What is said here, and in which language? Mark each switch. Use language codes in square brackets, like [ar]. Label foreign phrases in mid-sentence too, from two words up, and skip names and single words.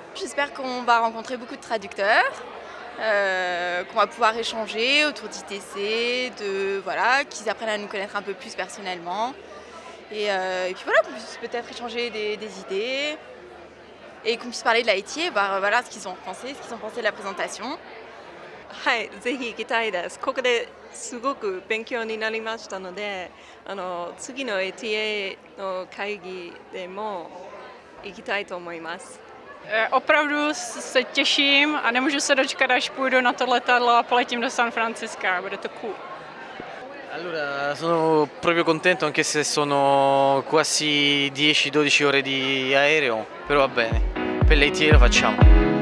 [fr] J'espère qu'on va rencontrer beaucoup de traducteurs, qu'on va pouvoir échanger autour d'ITC, qu'ils apprennent à nous connaître un peu plus personnellement. Et puis voilà, qu'on puisse peut-être échanger des idées et qu'on puisse parler de l'ITA, ce qu'ils ont pensé, ce qu'ils ont pensé de la présentation. [ja] はい、ぜひ行きたいです。ここですごく勉強になりましたので、次の ATA の会議でも行きたいと思います。 [cs] Opravdu se těším a nemůžu se dočkat, až půjdu na to letadlo a poletím do San Francisca. Bude to cool. [it] Allora, sono proprio contento anche se sono quasi 10-12 ore di aereo, però va bene. Per l'ITA lo facciamo.